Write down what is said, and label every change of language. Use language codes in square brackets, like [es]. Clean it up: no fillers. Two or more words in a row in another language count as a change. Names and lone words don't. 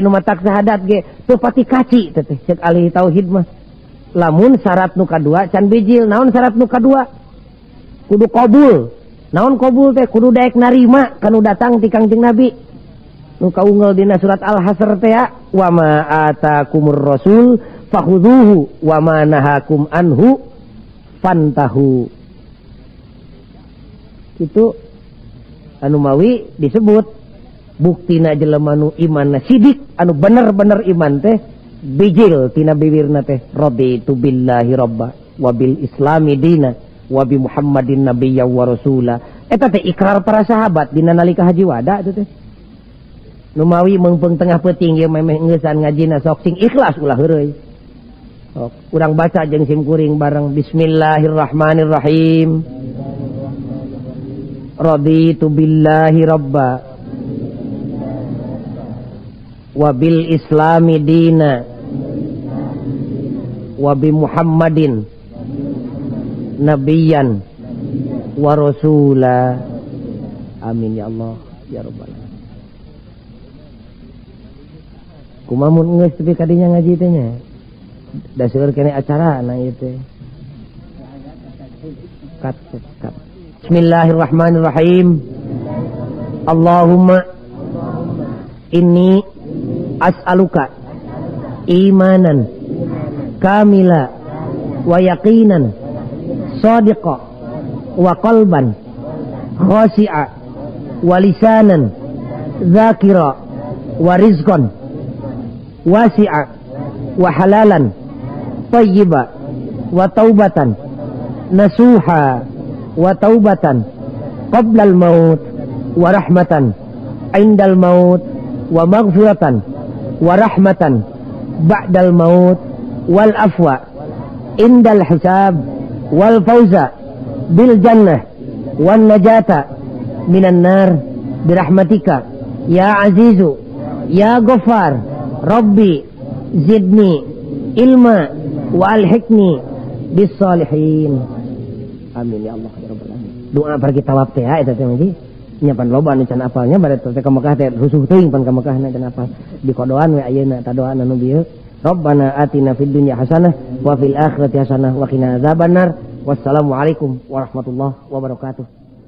[su] nu matak sahadat ge teu pati kaci teh ceuk ahli tauhid mah lamun syarat nu kadua can bijil naon syarat nu kadua kudu qabul naon qabul teh kudu daek narima kanu datang ti Kangjeng Nabi nu kaunggal dina surat Al-Hasr teh ya [ar] و ما آتاكم الرسول فخذوه و ما نهاكم عنه فانتهوا [su] itu anu mawi disebut buktina jelema nu imanna sidik anu bener-bener iman teh bijil tina bibirna teh [ar] رضيت بالله ربا و بالإسلام دينا و بمحمد نبيا و رسولا [su] eta teh ikrar para sahabat dina nalika haji wada itu teh nu mawi meungpeung tengah peuting ieu memeh ngeusan ngajina sok sing ikhlas ulah heureuy sok urang baca jeung sim kuring bareng bismillahirrahmanirrahim [ar] رضيت بالله ربا و بالإسلام دينا و بمحمد نبيا و رسولا آمين يا الله يا رب العالمين [su] kumaha mun geus tepi kadinya ngaji teh nya da seueur kene acara na ieu teh kat Bismillahirrahmanirrahim. [ar] اللهم إني أسألك إيمانا كاملا و يقينا صادقا و قلبا خاشعا و لسانا ذاكرا و رزقا واسعا و حلالا طيبا و توبة نصوحا و توبة قبل الموت و رحمة عند الموت و مغفرة و رحمة بعد الموت و العفو عند الحساب و الفوز بالجنة و النجاة من النار برحمتك يا عزيز يا غفار رب زدني علما و ألحقني بالصالحين آمين يا الله يا رب العالمين [su] doa pergi tawaf teh eta teh mah nyapan loba anu can apalnya bare teh ka Mekah teh rusuh teuing pan ka Mekahna can apal di kodoan we ayeuna ta doa anu bieu [ar] ربنا آتنا في الدنيا حسنة و في الآخرة حسنة و قنا عذاب النار والسلام عليكم ورحمة الله وبركاته.